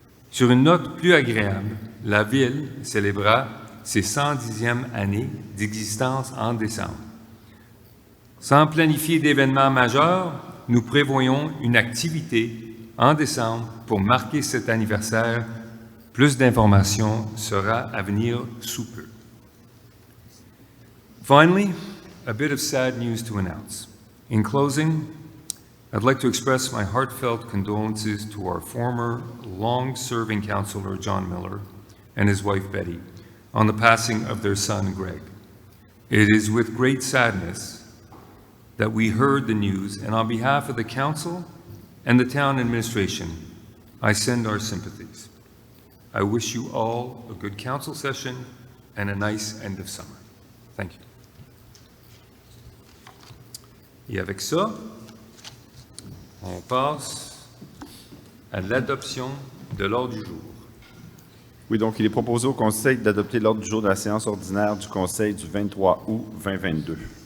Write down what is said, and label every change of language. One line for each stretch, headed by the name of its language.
French: Sur une note plus agréable, la Ville célébrera ses 110e année d'existence en décembre. Sans planifier d'événements majeurs, nous prévoyons une activité en décembre pour marquer cet anniversaire. Plus d'informations sera à venir sous peu.
English: Finally, a bit of sad news to announce. In closing, I'd like to express my heartfelt condolences to our former long-serving councillor, John Miller, and his wife, Betty, on the passing of their son, Greg. It is with great sadness that we heard the news, and on behalf of the council and the town administration, I send our sympathies. I wish you all a good council session and a nice end of summer. Thank you.
French: Et avec ça, on passe à l'adoption de l'ordre du jour. Oui, donc il est proposé au Conseil d'adopter l'ordre du jour de la séance ordinaire du Conseil du 23 août 2022.